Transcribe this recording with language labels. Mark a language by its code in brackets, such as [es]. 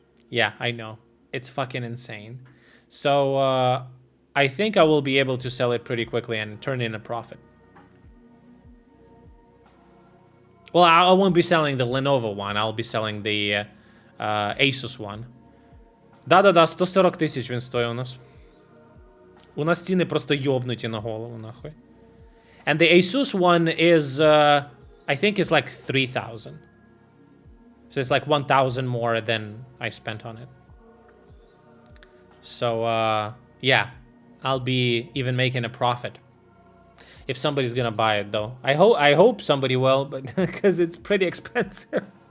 [en] Yeah, I know. It's fucking insane. So I think I will be able to sell it pretty quickly and turn in a profit. Well, I won't be selling the Lenovo one. I'll be selling the Asus one. [uk] Да-да-да, 140 тисяч він стоїть у нас. У нас ціни просто йобнуті на голову, нахуй. [en] And the Asus one is, I think it's like 3,000. So it's like 1,000 more than I spent on it. So, yeah, I'll be even making a profit. If somebody's gonna buy it, though. I hope somebody will, but because it's pretty expensive.